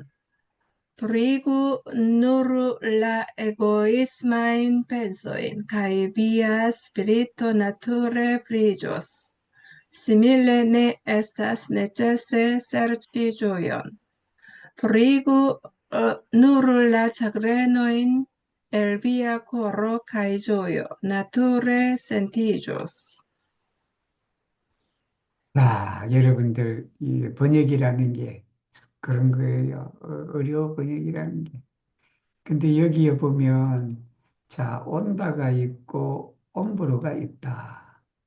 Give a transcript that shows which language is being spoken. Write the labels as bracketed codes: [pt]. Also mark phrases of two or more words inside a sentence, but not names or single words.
[eo] Forigu nur la egoismajn pensojn, kaj via spirito nature briĝos. Simile ne estas necese serĉi ĝojon. Forigu nur la ĉagrenojn el via koro kaj ĝojo nature sentiĝos. [ko] 여러분들 이 번역이라는 게 그런 거예요. 어려워 번역이라는 게. 근데 여기에 보면 자 온다가 있고 옴브로가 있다.